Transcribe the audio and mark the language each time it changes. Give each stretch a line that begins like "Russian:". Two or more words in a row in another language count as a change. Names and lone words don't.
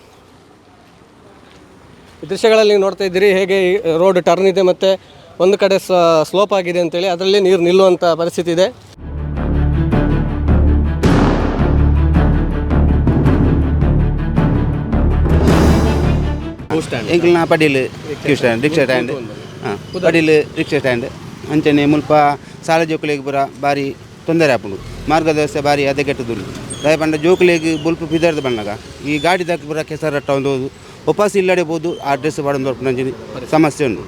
Kannada: ಈ ದೃಶ್ಯಗಳಲ್ಲಿ ನೋಡ್ತಾ ಇದ್ದೀರಿ ಹೇಗೆ ಈ
English: road turn
Kannada: ಇದೆ ಮತ್ತು ಒಂದು ಕಡೆ ಸ್ಲೋಪ್ ಆಗಿದೆ ಅಂತೇಳಿ ಅದರಲ್ಲಿ ನೀರು ನಿಲ್ಲುವಂಥ ಪರಿಸ್ಥಿತಿ ಇದೆ.
Tulu: ಎಂಕ್ಲಿನ ಪಡೀಲ್
English: queue stand rickshaw stand
Tulu: ಪಡೀಲ್
English: rickshaw stand
Tulu: ಅಂಚನೆ ಮುಲ್ಪ ಸಾಲ ಜೋಕುಲೆಗ್ ಪೂರ ಬಾರಿ ತೊಂದರೆ ಆಪುಂಡು. ಮಾರ್ಗ ವ್ಯವಸ್ಥೆ ಬಾರಿ ಅದೇ ಕೆಟ್ಟದುಂಡು. ದಯ ಪಂಡ ಜೋಕುಲೆಗ್ ಬುಲ್ಪ ಪಿದರ್ದ ಬಣ್ಣಗ ಈ ಗಾಡಿ ದಕ್ಕ ಪೂರ ಕೆಸರಟ್ಟ ಒಂದು ಒಪ್ಪಾಸಿ ಇಲ್ಲಡೆ ಬೋದು ಆ ಡ್ರೆಸ್ ಪಡೊಂದು ನಂಜಿನಿ ಸಮಸ್ಯೆ ಉಂಡು.